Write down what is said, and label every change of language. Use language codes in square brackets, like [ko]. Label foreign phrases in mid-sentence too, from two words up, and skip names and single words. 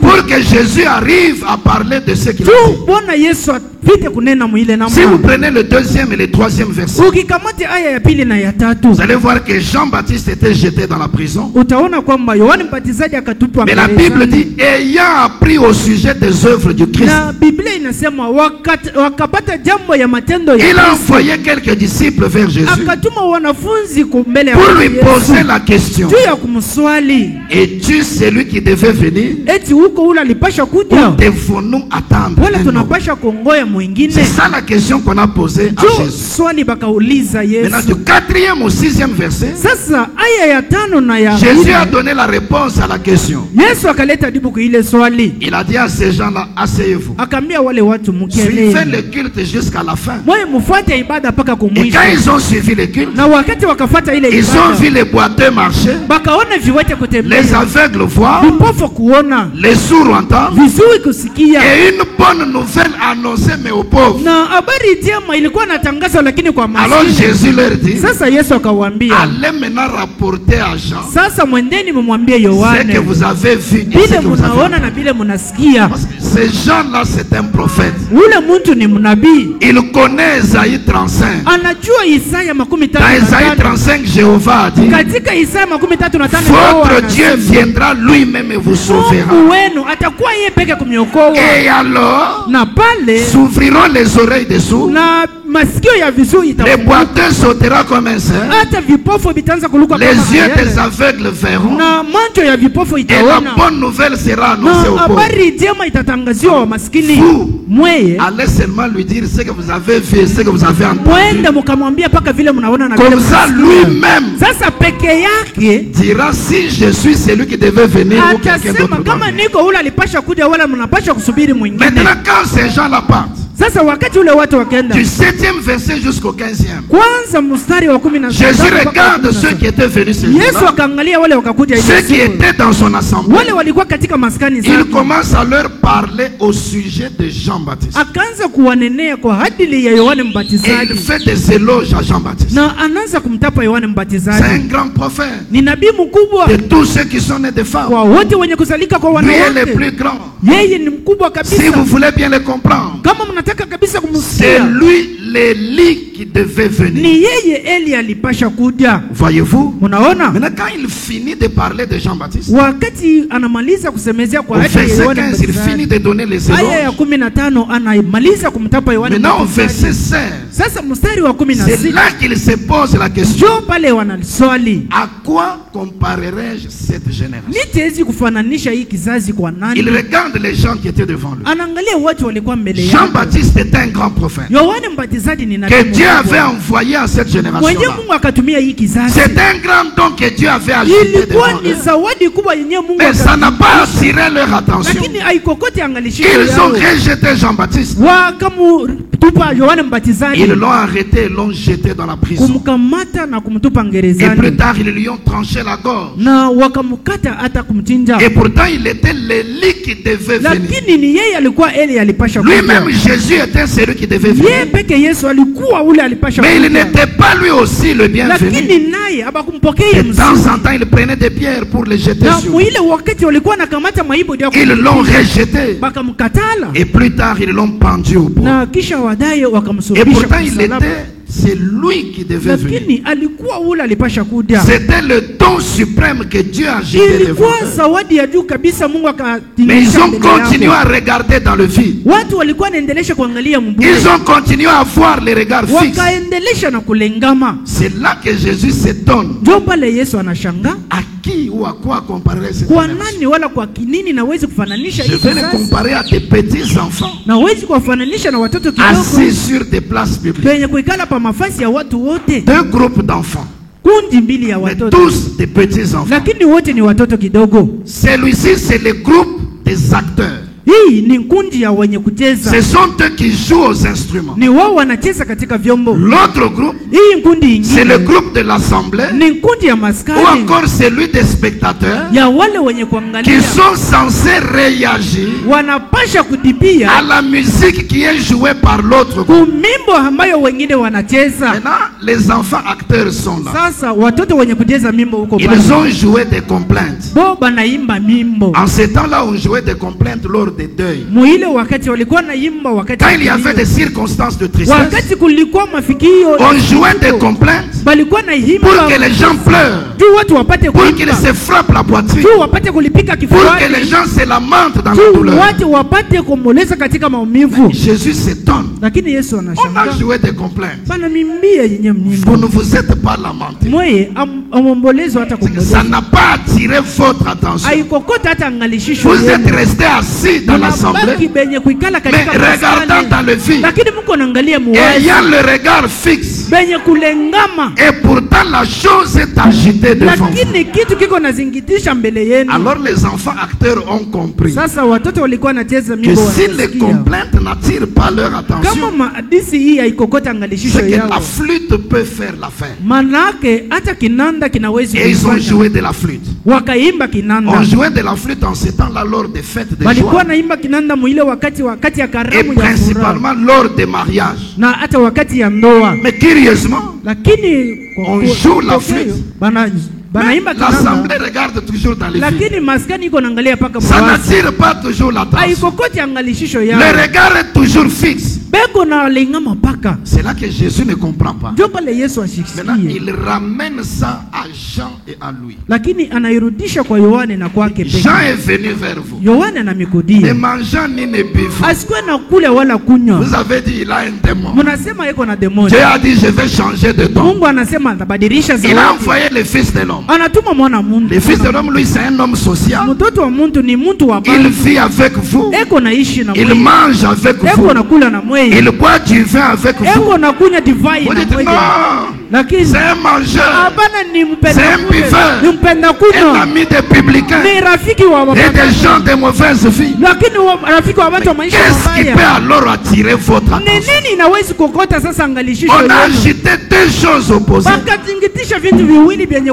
[fr] pour que Jésus arrive à parler de ce qu'il a [sw] Juu [fr] dit? [sw] Bwana Yesu apite kunena mwile na [fr] Si vous [sw] mwana. [fr] prenez le deuxième et le troisième verset, [sw] Ukikamate aya ya pili na ya tatu, [fr] vous allez voir que Jean-Baptiste était jeté dans la prison. [sw] utaona kwamba Yohana Mbatizaji akatupwa [fr] Mais la [sw] gerezani. [fr] Bible dit, ayant appris au sujet des œuvres du Christ, [sw] Na Biblia inasema wakapata jambo ya matendo ya [fr] il a [sw] Kristo. [fr] envoyé quelques disciples vers Jésus [sw] Akatuma wanafunzi mbele ya [fr] pour lui [sw] Yesu. [fr] poser la question. [sw] Juu ya kumswali, [fr] Es-tu celui qui devait venir? [sw] eti huko ule alipasha kuja [fr] Ou devons-nous attendre [sw] wala [fr] un autre? [sw] tunapasha kongoya mwingine? [fr] C'est ça la question qu'on a posée à [sw] Juu [fr] Jésus. [sw] swali bakauliza [fr] Maintenant, [sw] Yesu. [fr] du 4e au 6e verset, [sw] Sasa aya ya tano na ya [fr] Jésus a [sw] nne, [fr] donné la réponse à la question. [sw] Yesu akaleta jibu kwa ile swali. [fr] Il a dit à ces gens-là, asseyez-vous. [sw] Akaambia wale watu [fr] Suivez [sw] mkielewe, [fr] le culte jusqu'à la fin. [sw] mwe mfuate ibada mpaka [fr] Et [sw] kumwisho. [fr] quand ils ont suivi le culte, [sw] Na wakati wakafuata ile [fr] ils ont vu [sw] ibada, [fr] les boiteux marcher, [sw] bakaona viwete [fr] les [sw] kutembea, [fr] aveugles voir, [sw] vipofu kuona, [fr] les sourds entendre, [sw] viziwi kusikia. [fr] et une bonne nouvelle annoncée mais aux pauvres. [sw] Na habari njema ilikuwa natangazwa, lakini kwa [fr] Alors [sw] maskini. [fr] Jésus leur dit, [sw] Sasa Yesu akawaambia, [fr] allez maintenant rapporter à Jean [sw] sasa mwendeni mumwambie [fr] ce que [sw] Yohane [fr] vous avez vu et ce [sw] vile [fr] que vous avez [sw] munaona [fr] vu. [sw] na vile munasikia. [fr] Parce que ces gens-là, c'est un prophète. [sw] Ule mtu ni mnabii, [fr] Il connaît Isaïe 35. [sw] anajua Isaya makumi tatu [fr] Dans [sw] na [fr] Isaïe [sw] tano. [fr] 35, Jéhovah a dit, [sw] Katika Isaya makumi tatu na tano [fr] votre [sw] Yehova [fr] Dieu [sw] anasema, [fr] viendra lui-même et vous sauvera. [sw] Mungu wenu atakuwa yeye peke kumiokoa. [fr] Et alors, [sw] Na pale [fr] s'ouvriront les oreilles des sourds, [sw] na masikio ya viziwi [fr] les [sw] itafunguka, [fr] boiteux sauteront comme un cerf, [sw] hata vipofu vitaanza kuluka [fr] les [sw] kama [fr] yeux [sw] mayele. [fr] des aveugles verront, [sw] Na macho ya vipofu [fr] et la [sw] itaona. [fr] bonne nouvelle sera [sw] Na [fr] annoncée aux pauvres. [sw] habari njema itatangaziwa wa maskini. [fr] Vous, [sw] Mweye [fr] allez seulement lui dire ce que vous avez vu et ce que vous avez entendu. [sw] mwende mkamwambia paka vile mnaona na vile [fr] Comme ça, [sw] mnasikia. [fr] lui-même [sw] Sasa peke yake [fr] dira si je suis celui qui devait venir ou quelqu'un [sw] atasema [fr] d'autre. [sw] kama [fr] va venir. [sw] niko ule alipasha kuja wala mnapasha kusubiri mwingine. [fr] Maintenant, quand ces gens-là partent, [sw] Sasa wakati ule watu wakenda [fr] du 7e verset jusqu'au 15e, [sw] kwanza mstari wa 17 [fr] Jésus [sw] mpaka [fr] regarde [sw] 17. [fr] ceux qui étaient venus ce [sw] Yesu [fr] jour-là, [sw] akaangalia wale wakakuja ile [fr] ceux qui [sw] siku. [fr] étaient dans son assemblée. [sw] Wale walikuwa katika maskani [fr] Il [sw] zake. [fr] commence à leur parler au sujet de Jean-Baptiste. [sw] Akaanza kuwanenea kwa hadili ya Yohane [fr] Et il [sw] Mbatizaji. [fr] fait des éloges à Jean-Baptiste. [sw] Na anaanza kumtapa Yohane [fr] C'est un [sw] Mbatizaji. [fr] grand prophète [sw] Ni nabii mkubwa [fr] de tous ceux qui sont nés de femmes. [sw] kwa wote wenye kuzalika kwa [fr] Lui est le [sw] wanawake. [fr] plus grand. [sw] Yeye ni mkubwa [fr] Si [sw] kabisa. [fr] vous voulez bien le comprendre, [sw] Kama mnataka kabisa [fr] c'est [sw] kumsikia, [fr] lui l'Élie qui devait venir. [sw] ni yeye Eli alipasha kuja. [fr] Voyez-vous? [sw] Unaona? [fr] Maintenant, quand il finit de parler de Jean-Baptiste, [sw] Wakati anamaliza kusemezea [fr] au [sw] kwa hadili ya [fr] verset [sw] Yohane [fr] 15, il finit [sw] Mbatizaji. [fr] de donner les [sw] Aya ya [fr] éloges. [sw] 15 anamaliza kumtapa Yohane [fr] Maintenant, au [sw] Mbatizaji. [fr] verset 16, [sw] Sasa mstari wa [fr] c'est [sw] 16 [fr] là qu'il se pose la question. [sw] jo pale wanaswali, [fr] À quoi comparerai-je cette génération? [sw] nitezi kufananisha hii kizazi kwa nani? [fr] Il regarde les gens qui étaient devant lui. [sw] Anaangalia watu walikuwa mbele yake. [fr] Jean-Baptiste était un grand prophète [sw] Yohane Mbatizaji ni nabii [fr] que Dieu [sw] mkubwa. [fr] avait envoyé à cette [sw] Mwenye [fr] génération-là. [sw] Mungu akatumia hii kizazi. [fr] C'est un grand don que Dieu avait ajouté [sw] Ilikuwa [fr] devant [sw] ni [fr] eux. [sw] zawadi kubwa yenye Mungu [fr] Mais ça n'a [sw] akatumia. [fr] pas attiré leur attention. [sw] Lakini haikokote angalishika [fr] Ils ont [sw] yao. [fr] rejeté Jean-Baptiste. [sw] Wakamutupa Yohane Mbatizaji, [fr] Ils l'ont arrêté et l'ont jeté dans la prison. [sw] kumkamata na kumtupa [fr] Et plus [sw] gerezani, [fr] tard, ils lui ont tranché la gorge. [sw] na wakamkata hata kumchinja. [fr] Et pourtant, il était l'Élie qui devait venir. [sw] Lakini ni yeye alikuwa Eli alipasha [fr] Lui-même, [sw] kuja. [fr] Jésus était celui qui devait [sw] Yeye [fr] venir. [sw] peke Yesu alikuwa ule alipasha [fr] Mais il [sw] kuja. [fr] n'était pas lui aussi le bienvenu. [sw] Lakini naye abakumpokea [fr] De [sw] mzuri. [fr] temps en temps, il prenait des pierres pour les jeter [sw] Na [fr] sur lui. [sw] mwile wakati walikuwa nakamata maibu ndio [fr] Ils l'ont rejeté. [sw] bakamkatala. [fr] Et plus tard, ils l'ont pendu au bout. [sw] Na kisha wadaye [fr] Et [sw] wakamsulubisha [fr] pourtant, [sw] kwa [fr] il [sw] msalaba. [fr] était c'est lui qui devait venir. [sw] lakini alikuwa ule alipasha kuja. [fr] C'était le don suprême que Dieu a jeté devant [sw] Ilikuwa [fr] eux. [sw] zawadi ya juu kabisa Mungu [fr] Mais [sw] akatingisha [fr] ils ont [sw] mbele yao. [fr] continué à regarder dans le vide. [sw] Watu walikuwa naendelesha kuangalia mbele. [fr] Ils ont continué à voir les regards fixes. [sw] Wakaendelesha na kulengama. [fr] C'est là que Jésus s'étonne. [sw] Ndio pale Yesu anashangaa, [fr] À qui ou à quoi comparer cette [sw] kwa [fr] génération? [sw] nani wala kwa kinini nawezi kufananisha [fr] Je [sw] hii [fr] vais les [sw] kizazi? [fr] comparer à des petits enfants [sw] Nawezi kuwafananisha na watoto [fr] assis [sw] kidogo [fr] sur des places publiques. [sw] penye kuikala pa mafasi ya watu wote. [fr] Deux groupes d'enfants, [sw] Kundi mbili ya [fr] mais [sw] watoto, [fr] tous des petits enfants. [sw] lakini wote ni watoto kidogo. [fr] Celui-ci, c'est le groupe des acteurs. [sw] Hii ni kundi ya wenye kucheza, [fr] Ce sont eux qui jouent aux instruments. [sw] ni wao wanacheza katika vyombo. [fr] L'autre groupe, [sw] Hii kundi [fr] c'est le [sw] ingine [fr] groupe de l'assemblée [sw] ni kundi ya [fr] ou [sw] maskani [fr] encore celui des spectateurs [sw] ya wale wenye [fr] qui [sw] kuangalia, [fr] sont censés réagir [sw] wanapasha kudipia [fr] à la musique qui est jouée par l'autre groupe. [sw] kumimbo ambayo wengine wanacheza. [fr] Maintenant, les enfants acteurs sont là. [sw] Sasa watoto wenye kucheza mimbo huko [fr] Ils [sw] pale, [fr] ont joué des complaintes. [sw] bo banaimba mimbo. [fr] En ce temps-là, on jouait des complaintes lors des deuils. [sw] Muile wakati walikuwa naimba wakati [fr] Quand il y avait des circonstances de tristesse, [sw] wakati kulikuwa mafikio [fr] on jouait des complaintes [sw] balikuwa naimba [fr] pour que les gens pleurent, [sw] juu watu wapate [fr] pour qu'ils [sw] kuimba, [fr] se frappent la poitrine, [sw] juu wapate kulipika [fr] pour que les [sw] kifuani, [fr] gens se lamentent dans la [sw] juu [fr] douleur. [sw] watu wapate kumoleza katika maumivu. [fr] Jésus s'étonne. [sw] Lakini Yesu [fr] On a [sw] anashangaa, [fr] joué des complaintes. [sw] bana mimbia yenye [fr] Vous [sw] mnyimbo [fr] ne vous êtes pas lamenté. [sw] mweye amombolezo hata [fr] Ça [sw] kumoleza [fr] n'a pas attiré votre attention. [sw] aikokota hata angalishisho [fr] Vous êtes [sw] yenu. [fr] restés assis dans [sw] Mnabaki [fr] l'assemblée, [sw] benye kuikala [fr] mais [sw] katika [fr] regardant [sw] maskani, [fr] dans le vide, [sw] lakini mko naangalia muwazi [fr] ayant le regard fixe. [sw] benye kulengama, [fr] Et pourtant, la chose est agitée devant vous. [sw] lakini kitu kiko nazingitisha mbele yenu. [fr] Alors les enfants acteurs ont compris [sw] Sasa watoto walikuwa nacheza [fr] que [sw] mimbo, [fr] si les [sw] wanasikia. [fr] complaintes n'attirent pas leur [sw] Kama [fr] attention, [sw] mahadisi hii haikokota angalishisho [fr] c'est que [sw] yao, [fr] la flûte peut faire l'affaire. [sw] manake hata kinanda kinawezi [fr] Et ils ont [sw] kufanya. [fr] joué de la flûte. [sw] Wakaimba kinanda, [fr] On jouait de la flûte en ce temps-là lors des fêtes de [sw] walikuwa [fr] joie. [sw] naimba kinanda muile wakati ya [fr] Et [sw] karamu ya furaha [fr] principalement lors des mariages. [sw] na hata wakati ya ndoa, [fr] Mais curieusement, [sw] lakini [fr] On joue la flûte. [sw] banaimba [fr] l'assemblée [sw] kinanda, [fr] regarde toujours dans les films. [sw] lakini maskani iko naangalia paka [fr] Ça [sw] mwazi, [fr] n'attire pas toujours l'attention. [sw] haikokoti angalishisho [fr] Le [sw] yao, [fr] regard est toujours fixe. [sw] beko na lingama paka. [fr] C'est là que Jésus ne comprend pas. [sw] Ndio pale Yesu [fr] Maintenant, [sw] ashikie, [fr] il ramène ça à Jean et à lui. [sw] lakini anairudisha kwa Yohane na kwake [fr] Jean [sw] pekee. [fr] est venu vers vous. [sw] Yohane [fr] Ne [sw] anamikudia, [fr] mangeant ni ne buvant. [sw] asikuwe na kule wala kunywa. [fr] Vous avez dit il a un démon. [sw] Mnasema yeko na demoni. [fr] Dieu a dit je vais changer de ton. [sw] Mungu anasema atabadilisha [fr] Il a [sw] zawadi. [fr] envoyé le Fils de l'homme. [sw] Anatuma mwana muntu. [fr] Le Fils de l'homme, lui, c'est un homme social. [sw] Mtoto wa muntu ni muntu wa [fr] Il [sw] bantu. [fr] vit avec vous. [sw] Eko naishi na [fr] Il [sw] mweye. [fr] mange avec vous. [sw] Eko nakula na mweye. [fr] Il boit du vin avec vous. [sw] Eko nakunya divai [fr] Vous [sw] na [fr] dites [sw] mweye. [fr] non, [sw] Lakini [fr] c'est un mangeur, [sw] hapana, ni mpenda [fr] C'est un [sw] kule. [fr] buveur. [sw] Ni mpenda [fr] un [sw] kunywa. [fr] ami des publicains [sw] Ni rafiki wa [fr] et [sw] wabaya. [fr] des gens de mauvaise vie. [sw] Lakini rafiki wa watu wa maisha [fr] Qu'est-ce qui peut [sw] mabaya. [fr] alors attirer votre [sw] Ni [fr] attention? [sw] nini inawezi kokota sasa angalishisho [fr] On a [sw] yenu? [fr] agité deux choses opposées. [sw] Bakazingitisha vitu viwili vyenye